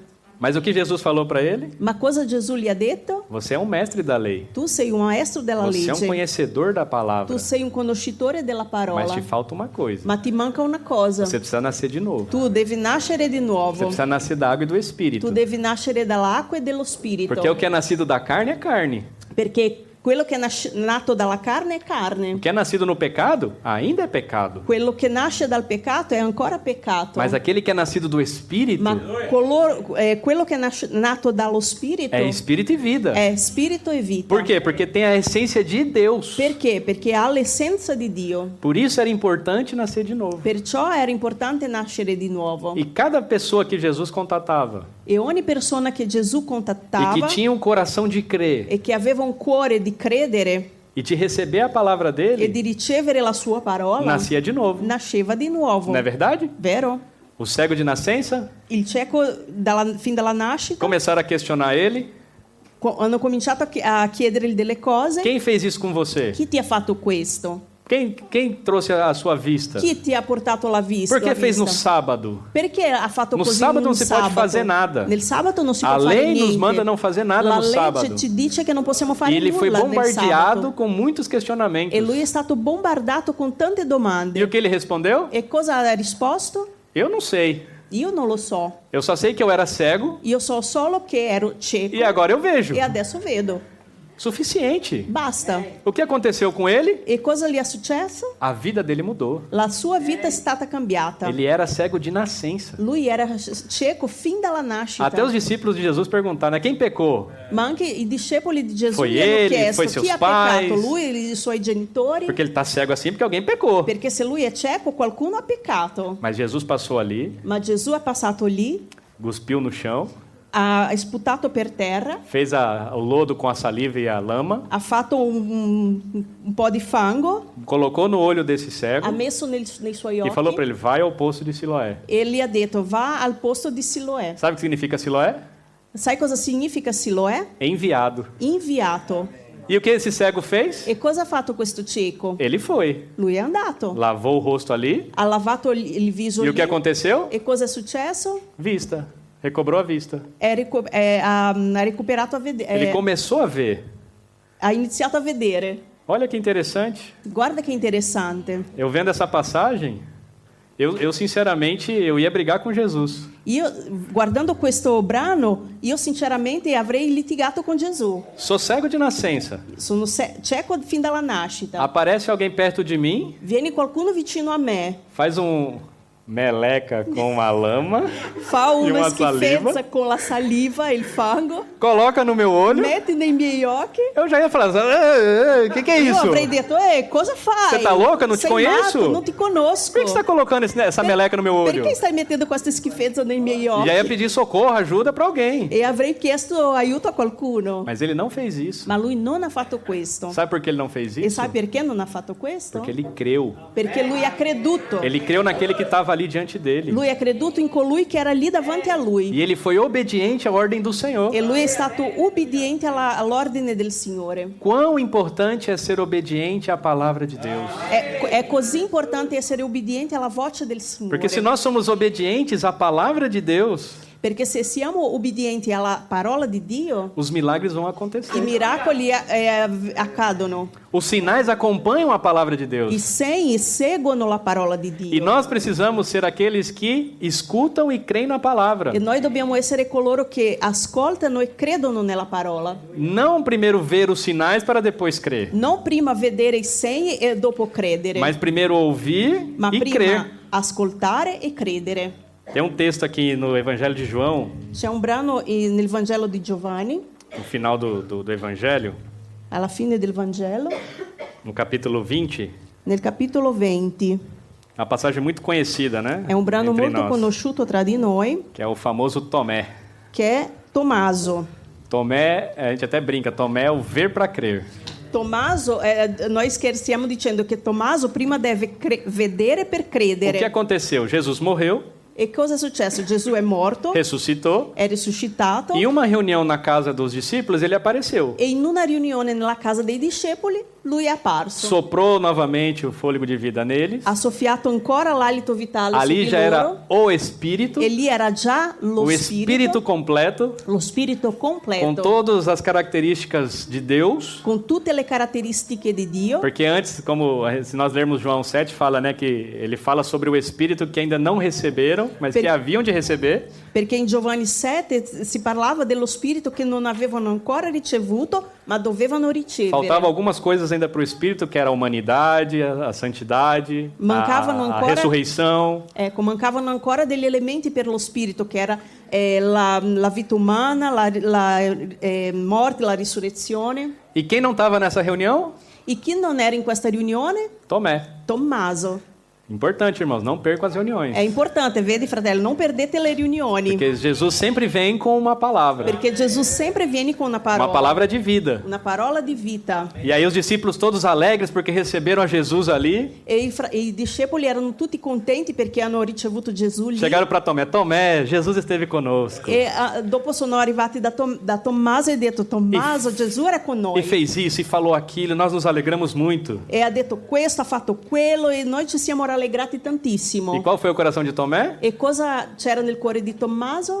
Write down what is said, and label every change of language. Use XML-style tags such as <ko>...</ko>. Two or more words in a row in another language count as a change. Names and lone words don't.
<pt>Mas o que Jesus falou para ele?</pt> <it>Ma cosa Gesù gli ha detto?</it> <pt>Você é um mestre da lei.</pt> <it>Tu sei un maestro della</it> <pt>Você é um</pt> <it>legge.</it> <pt>conhecedor da palavra.</pt> <it>Tu sei un conoscitore della parola.</it> <pt>Mas te falta uma coisa.</pt> <it>Ma ti manca una cosa.</it> <pt>Você precisa nascer de novo.</pt> <it>Tu devi nascere di</it> <pt>Você</pt> <it>nuovo.</it> <pt>precisa nascer da água e do Espírito.</pt> <it>Tu devi nascere dall'acqua e dello spirito.</it> <pt>Porque o que é nascido da carne é carne.</pt> <it>Perché Quello che è nato dalla carne è carne.</it> <pt>O que é nascido no pecado, ainda é pecado.</pt> <it>Quello che nasce dal peccato è ancora peccato.</it> <pt>Mas aquele que é nascido do Espírito</pt> <it>Ma quello che è nato dallo Spirito</it> <pt>é Espírito e vida.</pt> <it>è spirito e vita.</it> <pt>Por quê? Porque tem a essência de Deus.</pt> <it>Perché? Perché ha l'essenza di Dio.</it> <pt>Por isso era importante nascer de novo.</pt> <it>Perciò era importante nascere di nuovo.</it> <pt>E cada pessoa que Jesus contatava</pt> <it>E ogni persona che Gesù</it> <pt>e</pt> <it>contattava</it> <pt>que tinha um coração de crer</pt> <it>e che aveva un cuore di credere</it> <pt>e de receber a palavra</pt> <it>e</it> <pt>dele,</pt> <it>di ricevere la sua parola,</it> <pt>nascia de novo.</pt> <it>nasceva di nuovo.</it> <pt>Não é verdade?</pt> <it>Vero?</it> <pt>O cego de nascença,</pt> <it>Il cieco fin dalla nascita</it> <pt>começaram a questionar ele.</pt> <it>hanno cominciato a chiedergli delle cose.</it> <pt>Quem fez isso com você?</pt> <it>Chi ti ha fatto questo?</it> <pt>Quem trouxe a sua vista?</pt> <it>Chi ti ha portato la vista?</it> <pt>Por que</pt> <it>la</it> <pt>fez no</pt> <it>vista?</it> <pt>sábado?</pt> <it>Perché ha fatto</it> <pt>No</pt> <it>così</it> <pt>sábado</pt> <it>in non un si</it> <pt>pode</pt> <it>sabato?</it> <pt>fazer nada.</pt> <it>Nel sabato non si</it> <pt>A</pt> <it>può fare</it> <pt>lei nos</pt> <it>niente.</it> <pt>manda não fazer nada</pt> <it>La</it> <pt>no</pt> <it>legge</it> <pt>sábado.</pt> <it>ci dice che non possiamo fare</it> <pt>E ele foi</pt> <it>nulla nel</it> <pt>bombardeado</pt> <it>sabato.</it> <pt>com muitos questionamentos.</pt> <it>E lui è stato bombardato con tante domande.</it> <pt>E o que ele respondeu?</pt> <it>E cosa ha risposto?</it> <pt>Eu não sei.</pt> <it>Io non lo so.</it> <pt>Eu só sei que eu era cego</pt> <it>Io so solo che ero cieco</it> <pt>e agora eu vejo.</pt> <it>e adesso vedo.</it> <pt>Suficiente.</pt> <it>Basta.</it> <pt>O que aconteceu com ele?</pt> <it>E cosa gli è successo?</it> <pt>A vida dele mudou.</pt> <it>La sua vita è stata cambiata.</it> <pt>Ele era cego de nascença.</pt> <it>Lui era cieco fin dalla nascita.</it> <pt>Até os discípulos de Jesus perguntaram, né? Quem pecou?</pt> <it>Ma anche i discepoli di Gesù</it> <pt>Foi</pt> <it>gli hanno</it> <pt>ele,</pt> <it>chiesto</it> <pt>foi seus</pt> <it>chi ha</it> <pt>pais.</pt> <it>peccato, lui e i suoi genitori?</it> <pt>Porque ele está cego assim porque alguém pecou.</pt> <it>Perché se lui è cieco, qualcuno ha peccato.</it> <pt>Mas Jesus passou ali,</pt> <it>Ma Gesù è passato lì,</it> <pt>cuspiu no chão,</pt> <it>ha sputato per terra,</it> <pt>fez o lodo com a saliva e a lama,</pt> <it>ha fatto un po' di fango,</it> <pt>colocou no olho desse</pt> <it>ha</it> <pt>cego</pt> <it>messo nei suoi</it> <pt>e falou para</pt> <it>occhi</it> <pt>ele, vai ao poço de Siloé.</pt> <it>e gli ha detto va al posto di Siloè.</it> <pt>Sabe o que significa Siloé?</pt> <it>Sai cosa significa Siloè?</it> <pt>Enviado.</pt> <it>Inviato.</it> <pt>E o que esse cego fez?</pt> <it>E cosa ha fatto questo cieco?</it> <pt>Ele foi,</pt> <it>Lui è andato,</it> <pt>lavou o rosto ali</pt> <it>ha lavato il viso</it> <pt>e</pt> <it>lì.</it> <pt>o que aconteceu?</pt> <it>E cosa è successo?</it> <pt>Vista. Recobrou a vista.</pt> <it>Ha recuperato a vedere,</it> <pt>Ele começou a ver.</pt> <it>ha iniziato a vedere.</it> <pt>Olha que interessante.</pt> <it>Guarda che interessante.</it> <pt>Eu vendo essa passagem, eu sinceramente, eu ia brigar com Jesus.</pt> <it>Io, guardando questo brano, io sinceramente avrei litigato con Gesù.</it> <pt>Sou cego de nascença.</pt> <it>Sono cieco fin dalla nascita.</it> <pt>Aparece alguém perto de mim,</pt> <it>Viene qualcuno vicino a me,</it> <pt>faz meleca com uma lama,</pt> <it>fa</it> <pt>E</pt> <it>una</it> <pt>uma</pt> <it>schifezza</it> <pt>saliva.</pt> <it>con la saliva e il fango,</it> <pt>coloca no meu olho,</pt> <it>mette nei miei occhi.</it> <pt>eu já ia falar, o que é</pt> <it>Io</it> <pt>isso?</pt> <it>avrei detto, cosa fai?</it> <pt>Você tá louca?</pt> <it>Non ti Sei</it> <pt>conheço?</pt> <it>matto? Non ti conosco.</it> <pt>Por que você está colocando essa meleca no meu olho?</pt> <it>Perché stai mettendo questa schifezza nei miei</it> <pt>E</pt> <it>occhi?</it> <pt>já ia pedir socorro, ajuda para alguém.</pt> <it>E avrei chiesto aiuto a qualcuno.</it> <pt>Mas ele não fez isso.</pt> <it>Ma lui non ha fatto questo.</it> <pt>Sabe por que ele não fez</pt> <it>E</it> <pt>isso?</pt> <it>sai perché non ha fatto questo?</it> <pt>Porque ele creu.</pt> <it>Perché lui ha creduto.</it> <pt>Ele creu naquele que estava ali diante dele.</pt> <it>Lui ha creduto in colui che era lì davanti a lui.</it> <pt>E ele foi obediente à ordem do Senhor.</pt> <it>E lui è stato ubbidiente all'ordine del Signore.</it> <pt>Quão importante é ser obediente à palavra de Deus.</pt> <it>È così importante essere ubbidienti alla voce del Signore.</it> <pt>Porque se nós somos obedientes à palavra de Deus,</pt> <it>Perché se siamo ubbidienti alla parola di Dio,</it> <pt>os milagres vão</pt> <it>i</it> <pt>acontecer.</pt> <it>miracoli accadono.</it> <pt>Os sinais acompanham a palavra de</pt> <it>I</it> <pt>Deus.</pt> <it>segni seguono la parola di</it> <pt>E</pt> <it>Dio.</it> <pt>nós precisamos ser aqueles que escutam e creem na palavra.</pt> <it>E noi dobbiamo essere coloro che ascoltano e credono nella parola.</it> <pt>Não primeiro ver os sinais para depois crer,</pt> <it>Non prima vedere i segni e dopo credere,</it> <pt>mas primeiro ouvir</pt> <it>ma</it> <pt>e</pt> <it>prima</it> <pt>crer.</pt> <it>ascoltare e credere.</it> <pt>Tem um texto aqui no Evangelho de João,</pt> <it>C'è un brano nel Vangelo di Giovanni,</it> <pt>no final do Evangelho,</pt> <it>alla fine del Vangelo,</it> <pt>no capítulo 20,</pt> <it>nel capitolo 20.</it> <pt>uma passagem muito conhecida, né?</pt> <it>È un brano</it> <pt>Entre</pt> <it>molto</it> <pt>nós,</pt> <it>conosciuto tra di noi,</it> <pt>que é o famoso Tomé.</pt> <it>che è Tommaso.</it> <pt>Tomé, a gente até brinca, Tomé é o ver para crer.</pt> <it>Tommaso, noi scherziamo dicendo che Tommaso prima deve vedere per</it> <pt>O que</pt> <it>credere.</it> <pt>aconteceu? Jesus morreu,</pt> <it>E cosa è successo? Gesù è morto,</it> <pt>ressuscitou,</pt> <it>è risuscitato</it> <pt>e em uma reunião na casa dos discípulos ele apareceu.</pt> <it>e in una riunione nella casa dei discepoli lui è apparso.</it> <pt>Soprou novamente o fôlego de vida neles.</pt> <it>Ha soffiato ancora l'alito vitale su</it> <pt>Ali</pt> <it>di</it> <pt>já</pt> <it>loro</it> <pt>era o Espírito,</pt> <it>e lì era già</it> <pt>o Espírito completo,</pt> <it>lo spirito</it> <pt>com</pt> <it>completo,</it> <pt>todas as características de Deus.</pt> <it>con tutte le caratteristiche di Dio.</it> <pt>Porque antes, como se nós lermos João 7, fala, né, que ele fala sobre o Espírito que ainda não receberam, mas que haviam de receber.</pt> <it>Perché in Giovanni 7 si parlava dello spirito che non avevano ancora ricevuto, ma dovevano ricevere.</it> <pt>Faltavam algumas coisas ainda para o Espírito, que era a humanidade, a santidade,</pt> <it>Mancavano</it> <pt>a</pt> <it>ancora-</it> <pt>ressurreição.</pt> <it>Ecco, mancavano ancora degli elementi per lo spirito, che era la vita umana, la morte, la risurrezione.</it> <pt>E quem não estava nessa reunião?</pt> <it>E chi non era in questa riunione?</it> <pt>Tomé.</pt> <it>Tommaso.</it> <pt>Importante, irmãos, não percam as reuniões.</pt> <it>È importante, vedi fratello, non perdete le riunioni,</it> <pt>Porque Jesus sempre vem com uma palavra.</pt> <it>perché Gesù sempre viene con una</it> <pt>Uma palavra de vida.</pt> <it>una parola di vita.</it> <pt>E aí os discípulos todos alegres porque receberam a Jesus ali.</pt> <it>E i discepoli erano tutti contenti perché hanno ricevuto Gesù lì.</it> <pt>Chegaram para Tomé. Tomé, Jesus esteve conosco.</pt> <it>E dopo sono arrivati da Tommaso e ha detto: Tommaso, Gesù era con</it> <pt>E</pt> <it>noi.</it> <pt>fez isso e falou aquilo. Nós nos alegramos muito.</pt> <it>E ha detto questo, ha fatto quello e noi ci siamo rallegrati</it> <pt>E</pt> <it>tantissimo.</it> <pt>qual foi o coração de Tomé?</pt> <it>E cosa c'era nel cuore di Tommaso?</it>